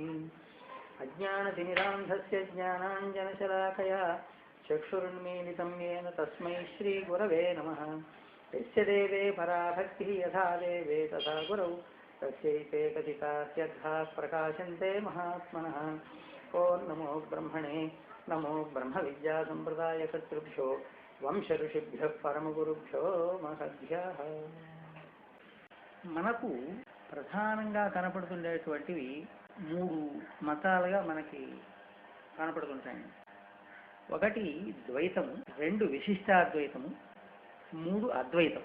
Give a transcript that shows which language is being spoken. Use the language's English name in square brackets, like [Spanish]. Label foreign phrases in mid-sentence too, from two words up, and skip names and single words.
[Sanskrit] अज्ञानतिमिरान्धस्य ज्ञानाञ्जनशलाकया चक्षुरुन्मीलितं येन तस्मै श्रीगुरवे नमः। यस्य देवे पराभक्तिः यथा देवे तथा गुरौ तस्यैते कथितास्यद्धाः प्रकाशन्ते महात्मनः। ॐ नमो ब्रह्मणे नमो ब्रह्मविद्यासम्प्रदायकर्तृभ्यो వంశఋషిభ్యః పరమగురుభ్యో మహద్భ్యః. [Telugu] మనకు ప్రధానంగా కనపడుతుండేటువంటివి మూడు మతాలుగా మనకి కనపడుతుంటాయి. ఒకటి ద్వైతము, రెండు విశిష్టాద్వైతము, మూడు అద్వైతం.